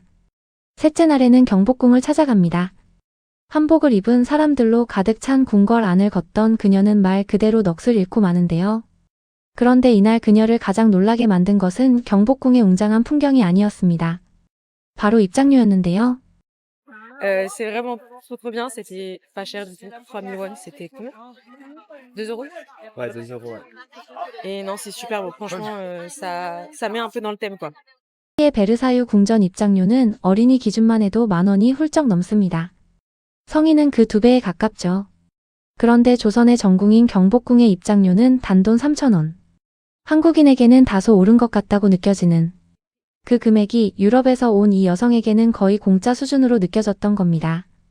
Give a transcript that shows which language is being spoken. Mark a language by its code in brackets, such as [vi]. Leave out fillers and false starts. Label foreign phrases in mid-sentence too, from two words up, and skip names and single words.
[ko] 셋째 날에는 경복궁을 찾아갑니다. 한복을 입은 사람들로 가득 찬 궁궐 안을 걷던 그녀는 말 그대로 넋을 잃고 마는데요. 그런데 이날 그녀를 가장 놀라게 만든 것은 경복궁의 웅장한 풍경이 아니었습니다. 바로 입장료였는데요. [fr] C'est vraiment trop bien. C'était pas cher du tout. 3000 won, c'était combien? 2 euros? Ouais, 2 euros, ouais. Et non, c'est super beau. Franchement, ça met un peu dans le thème, quoi. [ko] 의 베르사유 궁전 입장료는 어린이 기준만 해도 10,000원이 훌쩍 넘습니다. 성인은 그 2배에 가깝죠. 그런데 조선의 전궁인 경복궁의 입장료는 단돈 3,000원. 한국인에게는 다소 오른 것 같다고 느껴지는 그 금액이 유럽에서 온 이 여성에게는 거의 공짜 수준으로 느껴졌던 겁니다.